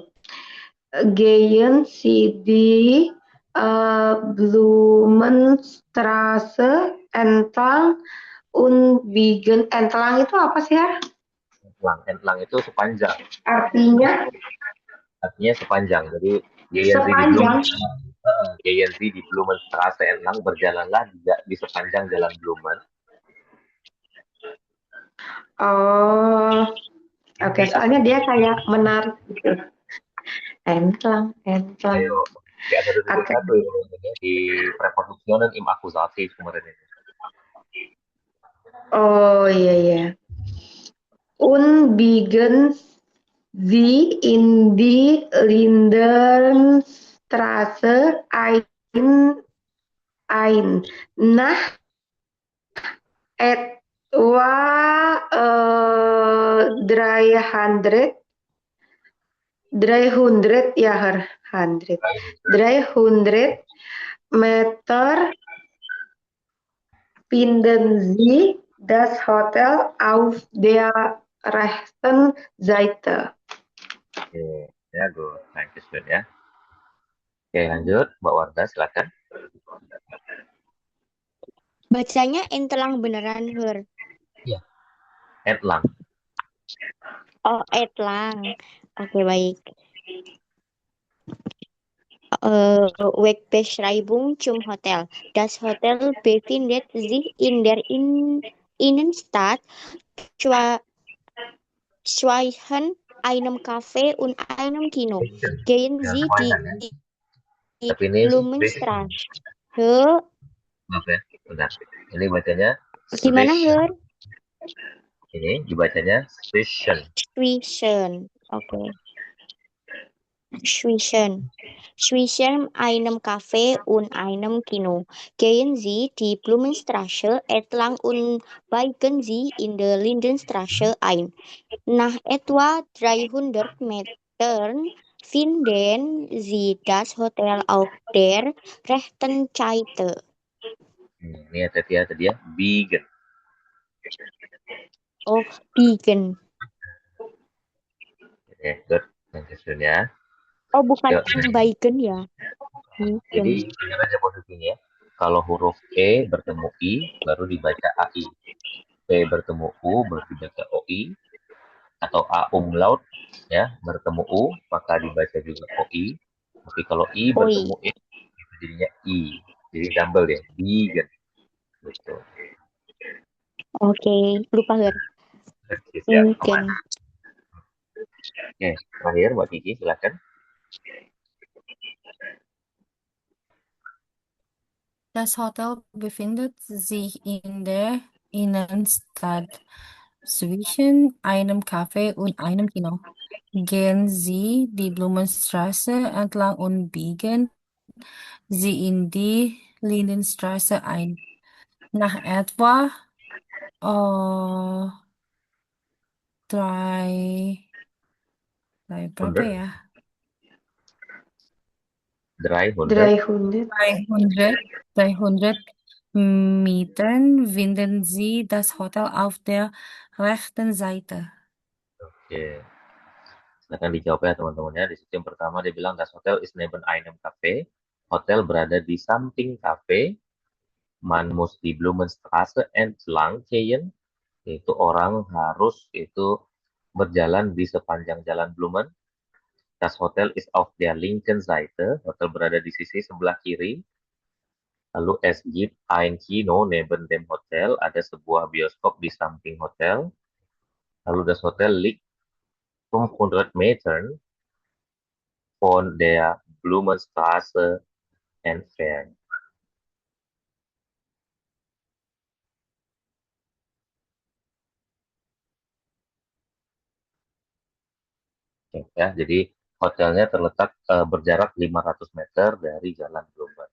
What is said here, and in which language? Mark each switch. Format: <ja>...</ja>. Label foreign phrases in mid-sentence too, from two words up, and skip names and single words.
<de>Gehen Sie die Blumenstraße entlang und biegen.</de> <id>Entlang itu apa sih, Har? Entlang itu sepanjang. Artinya Sepanjang. Jadi sepanjang.</id> <de>Gehen Sie di Blumenstraße entlang,</de> <id>berjalanlah di sepanjang jalan Blumen. Oh, oke. Soalnya dia kayak menarik gitu. Entlang. Ayo, di ada satu di</id> <de>Präpositionen im Akkusativ</de> <id>kemarin ini. Oh iya.</id> <de>Biegen Sie in die Lindenstraße ein. Nach etwa 300 ya, 300 Meter finden Sie das Hotel auf der rechten Seite.</de> <en>Oke, ya good. Thank you,</en> <id>ya. Oke, lanjut. Mbak Warda, silakan. Bacanya entlang beneran, Her. Iya. Entlang. Oh, entlang. Oke, baik.</id> <de>Wegbeschreibung zum Hotel. Das Hotel befindet sich in der Innenstadt zwischen einem Café und einem Kino. Gehen Sie die</de> <id>Tapi ini Blumenstraße. Maaf ya, bentar. Ini bacanya Gimana, Her? Ini dibacanya Zwischen. Oke.</id> <de>Zwischen einem Café und einem Kino. Gehen Sie die Blumenstraße entlang und biegen Sie in der Lindenstraße ein. Nach etwa 300 Metern finden Sie das Hotel auf der rechten Seite.</de> <id>Ini tadi ya, biegen. Oh, biegen.</id> <en>Oke, good. Thank you, Shun,</en> <id>ya. Oh, bukan Yuk, Baiken ya. jadi Baiken. ingat aja posisinya. Kalau huruf E bertemu I, baru dibaca AI. P bertemu U, baru dibaca OI. Atau A umlaut, ya, bertemu U, maka dibaca juga OI. Tapi kalau I Oi. bertemu E, itu jadinya I. Jadi double ya, vegan. Gitu. Oke, lupa Ger. Oke, siap. Baiken. Oke, terakhir Mbak Kiki, silakan.</id> <de>Das Hotel befindet sich in der Innenstadt zwischen einem Café und einem Kino. Gehen Sie die Blumenstraße entlang und biegen Sie in die Lindenstraße ein. Nach etwa äh, drei,</de> <id>berapa 100, ya? 300, 300.</id> <de>300 Metern finden Sie das Hotel auf der rechten Seite.</de> <id>Oke. Silakan dijawab ya teman-temannya. Di situ yang pertama dia bilang</id> <de>das Hotel ist neben einem Café.</de> <id>Hotel berada di samping kafe.</id> <de>Man muss die Blumenstraße entlang gehen.</de> <id>Itu orang harus itu berjalan di sepanjang jalan Blumen.</id> <de>Das Hotel ist auf der linken Seite.</de> <id>Hotel berada di sisi sebelah kiri.</id> <de>Lalu es gibt ein Kino neben dem Hotel.</de> <id>Ada sebuah bioskop di samping hotel.</id> <de>Lalu das Hotel liegt 500 Metern von der Blumenstraße entfernt.</de> <id>Oke, ya, jadi hotelnya terletak berjarak 500 meter dari Jalan Blumen.</id>